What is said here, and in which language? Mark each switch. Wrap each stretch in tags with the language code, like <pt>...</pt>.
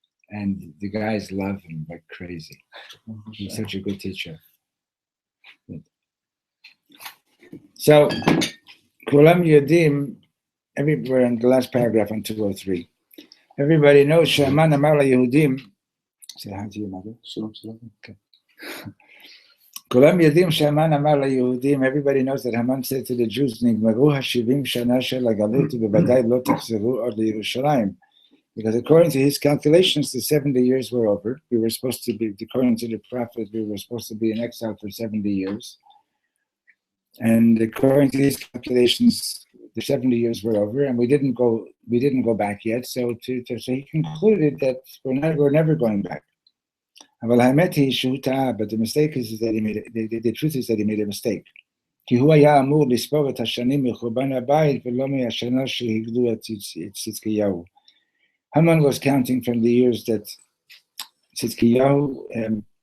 <en>And the guys love him like crazy. He's such a good teacher. Good. So,</en> <he>Kulam Yodim,</he> <en>everywhere in the last paragraph on 203. Everybody knows</en> <he>Shaman Amar Yehudim.</he> <en>Say hi to your mother. Shalom. Okay.</en> <he>כולם יודעים שהמן אמר ליהודים,</he> <en>everybody knows that Haman said to the Jews,</en> <he>נגמרו ה-70 שנה של הגלות ובוודאי לא תחזרו עוד לירושלים.</he> <en>Because according to his calculations, the 70 years were over. We were supposed to be, according to the prophet, we were supposed to be in exile for 70 years. And according to his calculations, the 70 years were over, and we didn't go back yet. So he concluded that we're never going back. But the mistake is that he made the truth is that he made a mistake.</en> <he>כי הוא היה אמור לספור את השנים מחורבן הבית ולא מהשנה שהגדו את צדקיהו.</he> <en>Haman was counting from the years that Tzidkiyahu</en>